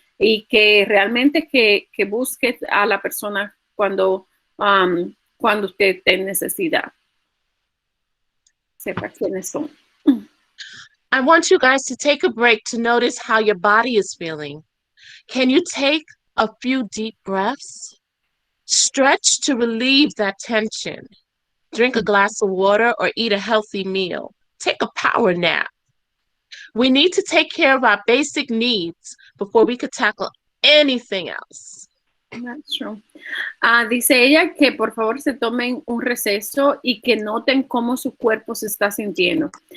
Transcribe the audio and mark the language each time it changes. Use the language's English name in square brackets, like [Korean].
[Spanish] Y que realmente que busque a la persona cuando usted esté en necesidad. Sepa quiénes son. [English] I want you guys to take a break to notice how your body is feeling. Can you take a few deep breaths? Stretch to relieve that tension. Drink a glass of water or eat a healthy meal. Take a power nap. We need to take care of our basic needs before we could tackle anything else. That's true. [Spanish] Dice ella que por favor se tomen un receso y que noten cómo su cuerpo se está sintiendo.